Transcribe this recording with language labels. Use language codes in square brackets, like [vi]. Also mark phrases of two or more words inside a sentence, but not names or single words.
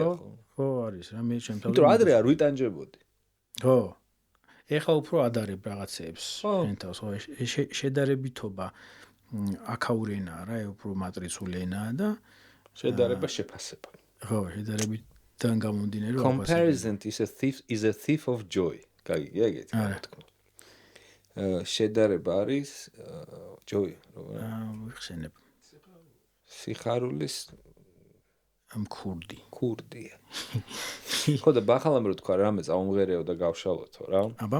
[ka] ხო არის რა მე ჩემ თავზე იმიტომ რომ ადრე არ ვიტანჯებოდი ხო ეხლა უფრო ადარებ რაღაცებს შენ თავს ხო შედარებითობა აქაური ენაა რა უფრო მატრიცული ენაა და შედარება შეფასება ხო შედარებიდან გამომდინარე [en] comparison is a thief of joy [ka] კაი ეგეთი რა თქმა შედარება არის ჯოი ვიხსენებ სიხარულის ქურდია ხო და ბახალამ რო თქვა რამე წაუმღერეო და გავშალოთო რა აბა